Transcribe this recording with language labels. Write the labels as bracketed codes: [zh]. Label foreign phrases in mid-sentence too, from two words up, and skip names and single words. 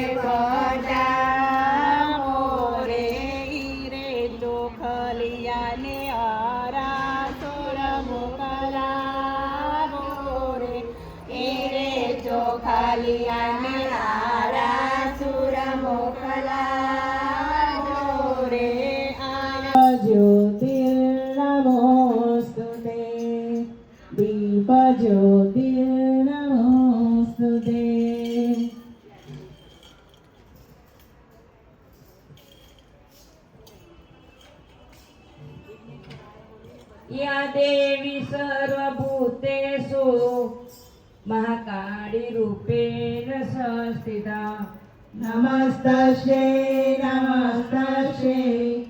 [gu] બજાવો રે ઈ રે ચોખલિયાને આરા સોર મોકલાવો રે ઈ રે ચોખલિયાને આરા સુર મોકલાવો રે આ [sa] ज्योतिर्नमोस्तुते दीप જ્યોતિર્નમોસ્તુતે या देवी सर्वभूतेषु महाकाली रूपेण संस्थिता नमस्तस्यै नमस्तस्यै